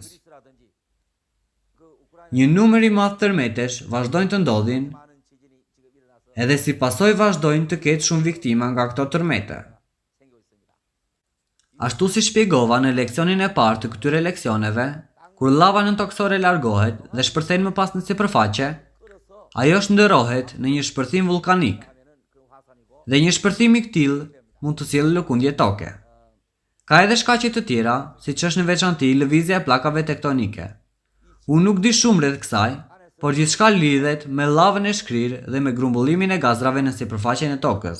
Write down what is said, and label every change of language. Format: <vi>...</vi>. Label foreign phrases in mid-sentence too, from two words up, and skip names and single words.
<ko>라든지 그 우크라이나</ko> <sq>Një numër i madh tërmetesh vazhdojnë të ndodhin,</sq> <ko>많은 지진이 지금 일어나서</ko> <sq>edhe si pasojë vazhdojnë të ketë shumë viktima nga këto tërmete.</sq> <ko>생기고 있습니다.</ko> <sq>Ashtu si shpjegova në leksionin e parë të këtyre leksioneve, kur lava nëntoksore largohet dhe shpërthen më pas në sipërfaqe, ajo shndërrohet në një shpërthim vulkanik.</sq> <ko>그 화산이고</ko> <sq>Dhe një shpërthim i këtill mund të sjellë lëkundje toke. Ka edhe shkaqe të tjera, siç është në veçanti lëvizja e pllakave tektonike. Unë nuk di shumë rreth kësaj, por gjithçka lidhet me lavën e shkrirë dhe me grumbullimin e gazrave në sipërfaqen e tokës.</sq>